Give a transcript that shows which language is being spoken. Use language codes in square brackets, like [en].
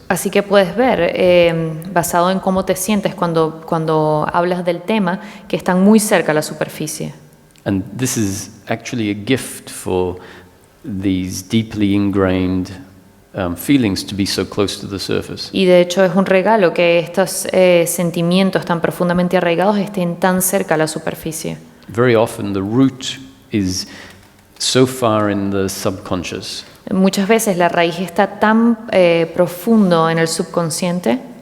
[es] Así que puedes ver, basado en cómo te sientes cuando hablas del tema, que están muy cerca a la superficie. [en] And this is actually a gift for these deeply ingrained feelings to be so close to the surface. [es] Y de hecho es un regalo que estos sentimientos tan profundamente arraigados estén tan cerca a la superficie. [en] Very often the root is so far in the subconscious [es] Muchas veces la raíz está tan profundo en el subconsciente